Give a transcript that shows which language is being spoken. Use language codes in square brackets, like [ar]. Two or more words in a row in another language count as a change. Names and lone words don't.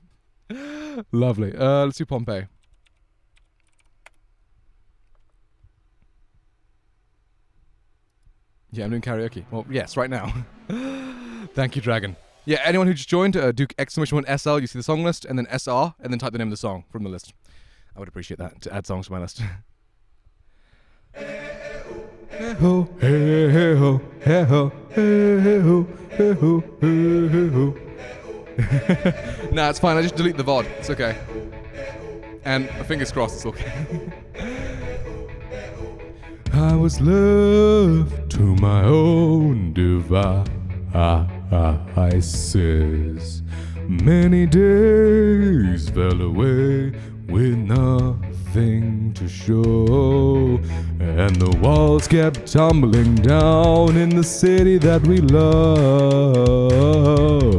[en] Lovely. Let's do Pompeii. Yeah, I'm doing karaoke. Well, yes, right now. Thank you, Dragon. Yeah, anyone who just joined, do !1 SL, you see the song list, and then SR, and then type the name of the song from the list. I would appreciate that, to add songs to my list. Hey-ho, hey-ho, hey-ho, hey-ho, hey-ho, hey-ho. Nah, it's fine, I just delete the VOD, it's okay. And fingers crossed, it's okay. I was left to my own devices. Many days fell away with nothing to show, and the walls kept tumbling down in the city that we love.